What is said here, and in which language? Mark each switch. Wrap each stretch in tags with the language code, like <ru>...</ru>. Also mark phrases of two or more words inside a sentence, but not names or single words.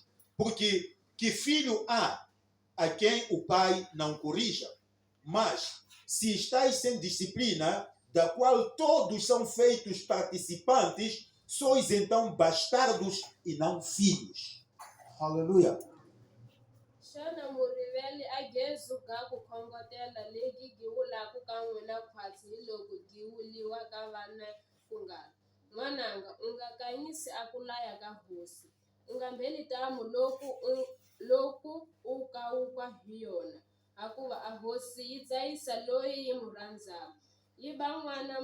<pt>Porque que filho há a quem o pai não corrija? Mas se estáis sem disciplina, da qual todos são feitos participantes, sois então bastardos e não filhos. Aleluia.</pt> <ts>Xana muriveli a Jesu ga ku khongotela legi gi vulaku ka n'wina khwatsi hi loko gi vuliwa ka vana ku nga n'wananga u nga kanyisi a ku laya ka hosi u nga mbheli tamu loku u kawuka hi yona hakuva a hosi yi dzayisa loyi yi mu rhandzaka yi ba n'wana</ts>